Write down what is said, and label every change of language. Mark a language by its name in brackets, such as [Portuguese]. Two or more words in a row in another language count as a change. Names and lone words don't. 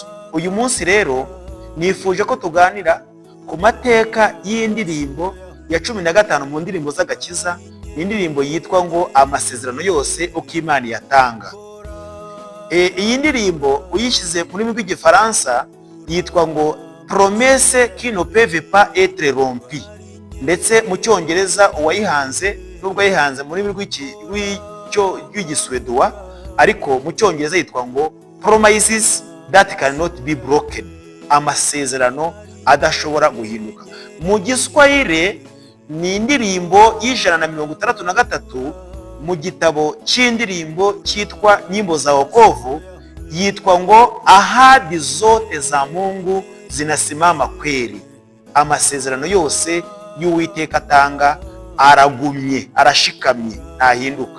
[Kinyarwanda] Uyu munsi rero nifuje ko tuganira ku mateka y'indirimbo ya 15 mu ndirimbo z'agakiza. Indirimbo yitwa ngo amasezerano yose uko Imana yatanga. Iyi ndirimbo uyishyize mu rurimi rw'igifaransa yitwa ngo [French] promesse qui ne peut pas être rompue, [Kinyarwanda] ndetse mu cyongereza uwayihanze nubwo yayihanze mu rurimi rw'igiswedwa, ariko mu cyongereza yitwa ngo [English] promises that cannot be broken, [Kinyarwanda] amasezerano adashobora guhinduka. Mu Giswahili ni indirimbo y'163 mu gitabo cy'indirimbo cyitwa Nyimbo za Wokovu, yitwa ngo [Swahili] ahadi zote za Mungu zinasimama kweli, [Kinyarwanda] amasezerano yose y'Uwiteka atanga aragumye, arashikamye, ntahinduka.